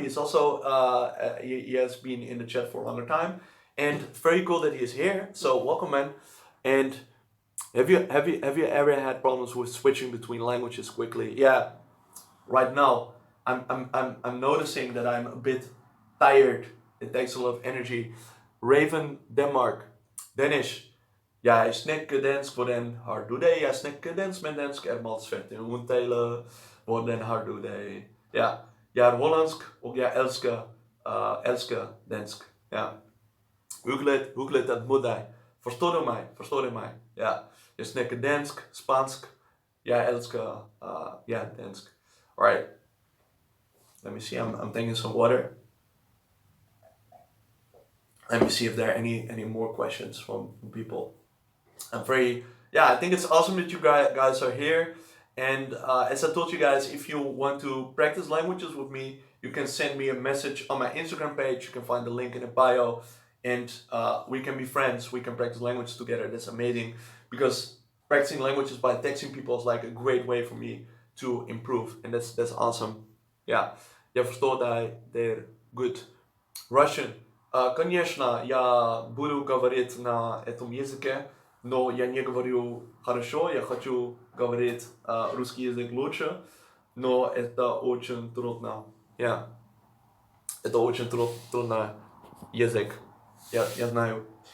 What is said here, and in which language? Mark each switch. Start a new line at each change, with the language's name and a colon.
English: He's also he has been in the chat for a longer time, and very cool that he is here. So welcome, man. And have you ever had problems with switching between languages quickly? Yeah, right now I'm noticing that I'm a bit tired. It takes a lot of energy. Raven Denmark, Danish.
Danish: Jeg snakker dansk, hvordan har du det? Jeg snakker dansk, men dansk er meget svært at udtale. Hvordan har du det? Ja, jeg er hollandsk, og jeg elsker dansk. Ja. Hyggeligt at møde dig. Forstår du mig? Ja. Jeg snakker dansk, spansk. Jeg elsker dansk.
English: Alright. Let me see, I'm taking some water. Let me see if there are any more questions from people. I think it's awesome that you guys are here. And as I told you guys, if you want to practice languages with me, you can send me a message on my Instagram page. You can find the link in the bio, and we can be friends. We can practice languages together. That's amazing, because practicing languages by texting people is like a great way for me to improve, and that's awesome. Yeah, я verstoor they're good. Russian.
Russian: Конечно, я буду говорить на этом языке, но я не говорю хорошо, я хочу говорить русский язык лучше, но это очень трудно.
English: Yeah.
Russian: Это очень трудный язык, я знаю.